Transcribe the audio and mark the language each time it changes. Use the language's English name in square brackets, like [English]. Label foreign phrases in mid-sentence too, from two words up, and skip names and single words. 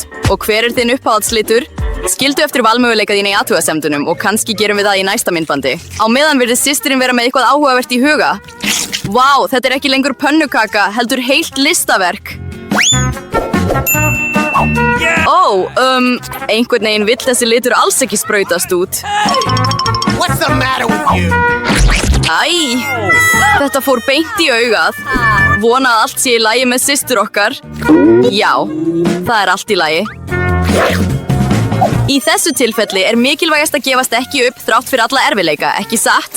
[Icelandic] Og hver er þinn uppáhaldslitur? Skildu eftir valmöguleika þín í athugasemdunum og kannski gerum við það í næsta myndbandi. Á meðan virðist systirinn vera með eitthvað áhugavert í huga. Vá, þetta er ekki lengur pönnukaka, heldur heilt listaverk. Einhvern veginn vill þessi litur alls ekki sprautast út. [English] What's the matter with you? [Icelandic] Æ, þetta fór beint í augað. Vona að allt sé í lagi með systur okkar. Já, það er allt í lagi. Í þessu tilfelli er mikilvægast að gefast ekki upp þrátt fyrir alla erfiðleika, ekki satt?